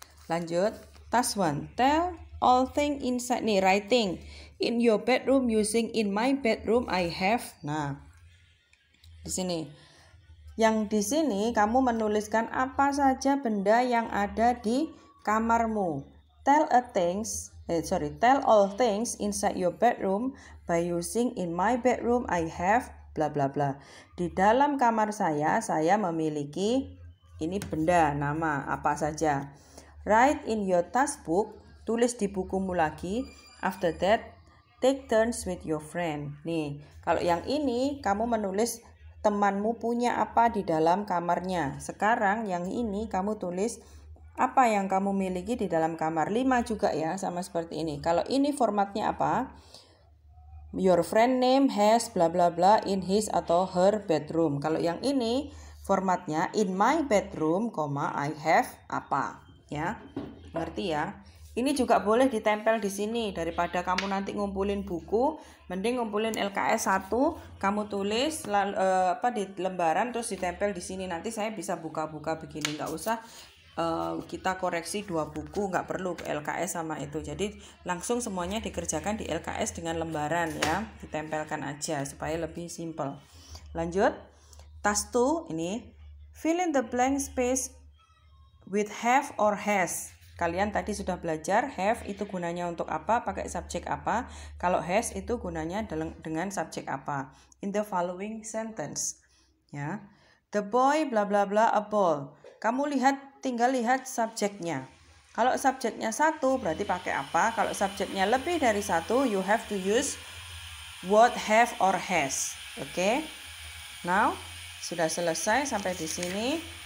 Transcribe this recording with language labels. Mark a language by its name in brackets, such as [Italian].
[Indonesian] Lanjut, [English] task 1. Tell all things inside, nih writing in your bedroom using in my bedroom I have. [Indonesian] Nah, di sini. Yang di sini kamu menuliskan apa saja benda yang ada di kamarmu. [English] Tell all things inside your bedroom by using in my bedroom I have bla bla bla. [Indonesian] Di dalam kamar saya memiliki ini benda, nama apa saja. [English] Write in your task book, [Indonesian] tulis di bukumu lagi. [English] After that, take turns with your friend. [Indonesian] Nih, kalau yang ini kamu menulis temanmu punya apa di dalam kamarnya. Sekarang yang ini kamu tulis apa yang kamu miliki di dalam kamar. 5 juga ya, sama seperti ini. Kalau ini formatnya apa? [English] Your friend name has bla bla bla in his [Indonesian] atau [English] her bedroom. [Indonesian] Kalau yang ini formatnya [English] in my bedroom, I have [Indonesian] apa, ya. Ngerti ya? Ini juga boleh ditempel di sini, daripada kamu nanti ngumpulin buku, mending ngumpulin LKS 1, kamu tulis di lembaran terus ditempel di sini. Nanti saya bisa buka-buka begini, nggak usah kita koreksi 2 buku, nggak perlu LKS sama itu. Jadi langsung semuanya dikerjakan di LKS dengan lembaran ya, ditempelkan aja supaya lebih simple. Lanjut, [English] task 2 [Indonesian] ini, [English] fill in the blank space with have or has. [Indonesian] Kalian tadi sudah belajar have itu gunanya untuk apa, pakai subjek apa. Kalau has itu gunanya dengan subjek apa. [English] In the following sentence, [Indonesian] ya. [English] The boy bla bla bla a ball. [Indonesian] Kamu tinggal lihat subjeknya. Kalau subjeknya 1 berarti pakai apa? Kalau subjeknya lebih dari 1, [English] you have to use what have or has. Okay? Now, [Indonesian] Sudah selesai sampai di sini.